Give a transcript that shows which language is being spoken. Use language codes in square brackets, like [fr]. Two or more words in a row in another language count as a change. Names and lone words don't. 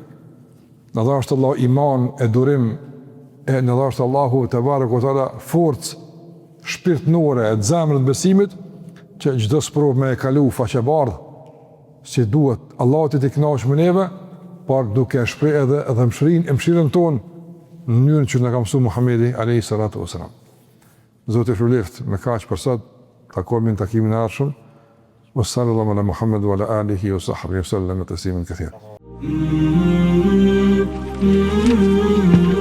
[sq] Na dhashtë Allah iman e durim, e na dhashtë Allahu te [ar] تبارك تعالى [sq] forcë shpirtënore e zemrës besimit që çdo sprovë me e kalu faqebardh si duhet. Allahu të kënaqë me neve, por duke shpreh edhe mëshirën tonë në mënyrën që na ka mësuar Muhamedi [ar] عليه الصلاة والسلام. [sq] Zoti ju lutë me kaq për sot, takohemi në takimin e ardhshëm. [ar] وصلى الله على محمد وعلى آله وصحبه وسلم تسليما كثيرا.